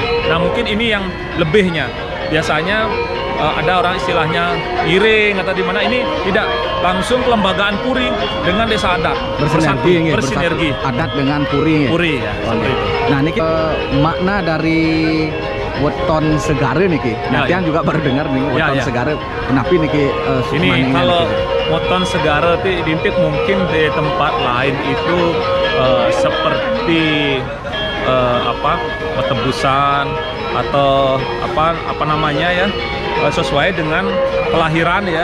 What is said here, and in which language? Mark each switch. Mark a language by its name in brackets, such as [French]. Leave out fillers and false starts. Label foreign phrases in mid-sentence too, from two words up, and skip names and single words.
[Indonesian] Nah mungkin ini yang lebihnya. Biasanya ada orang istilahnya iring atau di mana, ini tidak langsung kelembagaan Puri dengan Desa Adat bersinergi adat dengan Puri ya, seperti itu. Nah ini makna dari Weton Segara niki. Nantian juga baru dengar nih Weton Segara. Kenapa niki ini kalau Weton Segara itu identik mungkin di tempat lain itu seperti petebusan atau apa namanya ya, sesuai dengan kelahiran,